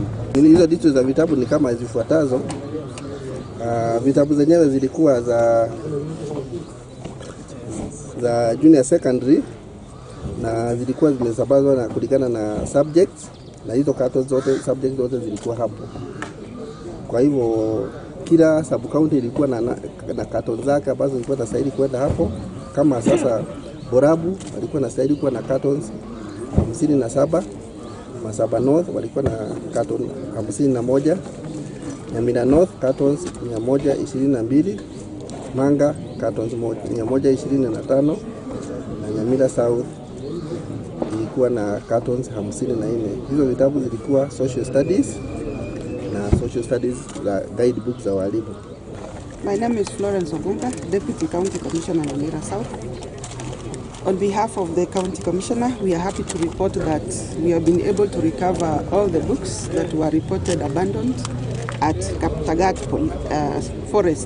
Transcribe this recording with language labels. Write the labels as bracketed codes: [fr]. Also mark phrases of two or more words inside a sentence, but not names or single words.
[sw] Hizo details za vitabu ni kama zifuatazo. Vitabu zenyewe zilikuwa za [en] junior secondary [sw] na zilikuwa zimesambazwa na kulingana na subjects, na hizo cartons zote subjects zote zilikuwa hapo. Kwa hivyo kila sub county ilikuwa na cartons zake ambazo zilikuwa zinastahili kwenda hapo. Kama sasa Borabu walikuwa wanastahili kuwa na cartons 57, Masaba North walikuwa na carton 51, Nyamira North cartons 122, Manga cartons 125 na Nyamira South ilikuwa na cartons 54. Hizo vitabu zilikuwa [en] social studies [sw] na [en] social studies [sw] za guidebooks za walimu. [en] My name is Florence Ogunga, Deputy County Commissioner Nyamira South. On behalf of the County Commissioner, we are happy to report that we have been able to recover all the books that were reported abandoned at Kaptagat Forest.